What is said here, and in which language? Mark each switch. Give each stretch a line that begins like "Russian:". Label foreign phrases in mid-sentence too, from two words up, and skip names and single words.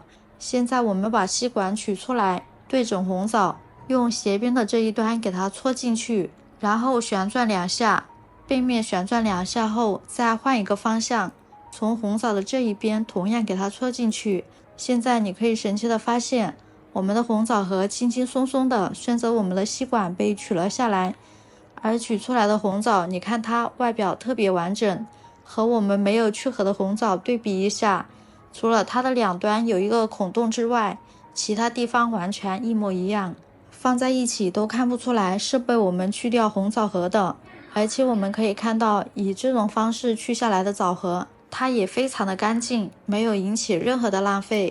Chinese: 現在我們把吸管取出來，對準紅棗，用斜邊的這一端給它戳進去，然後旋轉2下，背面旋轉2下後，再換一個方向，從紅棗的這一邊同樣給它戳進去。現在你可以神奇的發現，我們的紅棗核輕輕鬆鬆的順着我們的吸管被取了下來，而取出來的紅棗，你看它外表特別完整，和我們沒有去核的紅棗對比一下，除了它的2端有一個孔洞之外，其他地方完全一模一樣。放在一起都看不出來是被我們去掉紅棗核的，而且我們可以看到，以這種方式去下來的棗核，它也非常的乾淨，沒有引起任何的浪費。